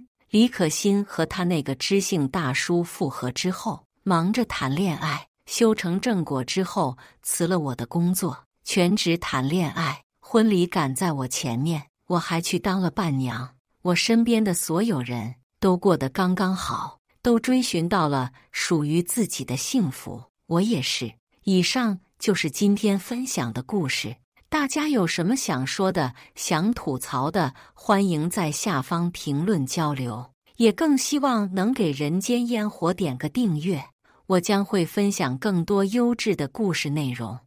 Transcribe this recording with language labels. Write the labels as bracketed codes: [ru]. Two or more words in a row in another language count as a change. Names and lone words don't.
[zh] 李可欣和他那個知性大叔復合之後，忙着談戀愛，修成正果之後，辭了我的工作，全職談戀愛。婚禮趕在我前面，我還去當了伴娘。我身邊的所有人都過得剛剛好，都追尋到了屬於自己的幸福，我也是。以上就是今天分享的故事，大家有什麼想說的、想吐槽的，歡迎在下方評論交流，也更希望能給人間煙火點個訂閱，我將會分享更多優質的故事內容。